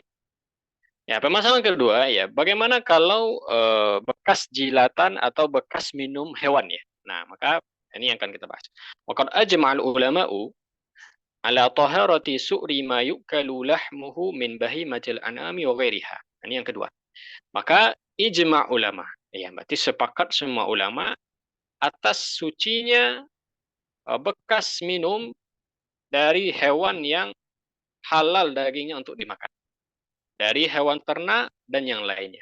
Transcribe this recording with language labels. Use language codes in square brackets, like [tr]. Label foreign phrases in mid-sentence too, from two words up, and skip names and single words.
[id] Ya, permasalahan kedua ya, bagaimana kalau bekas jilatan atau bekas minum hewan ya. Nah, maka ini yang akan kita bahas. [ar] وقد أجمع العلماء على طهارة سؤر ما يؤكل لحمه من بهيمة الأنعام وغيرها. [id] Ini yang kedua. Maka ijma' ulama. Ya, berarti sepakat semua ulama atas sucinya bekas minum dari hewan yang halal dagingnya untuk dimakan. Dari hewan ternak dan yang lainnya.